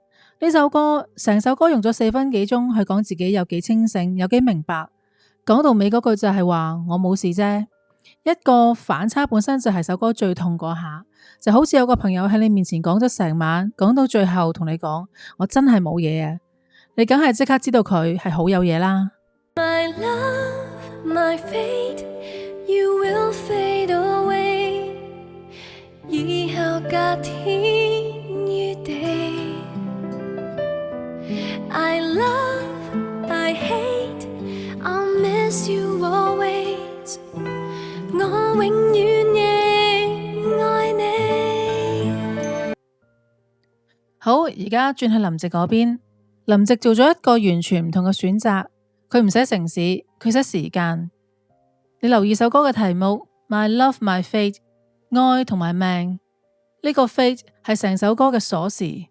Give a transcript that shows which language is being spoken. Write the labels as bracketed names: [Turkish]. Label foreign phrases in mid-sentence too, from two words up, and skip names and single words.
[Cantonese] 呢首歌成首歌用咗4分幾鐘去講自己有幾清醒，有幾明白。講到尾嗰句就係話我冇事啫。一個反差本身就係首歌最痛嗰下，就好似有個朋友喺你面前講咗成晚，講到最後同你講我真係冇嘢啊，你梗係即刻知道佢係好有嘢啦。 [English] My love, my fate, you will fade away。 [Cantonese] 以後隔天與地。 [English] I love, I hate, I'll miss you always。 [Cantonese] 我永遠亦愛你。好，而家轉去林夕嗰邊。林夕做咗一個完全唔同嘅選擇，佢唔寫城市，佢寫時間。你留意首歌嘅題目 My Love My Fate，愛同埋命，呢個 fate 係成首歌嘅鎖匙。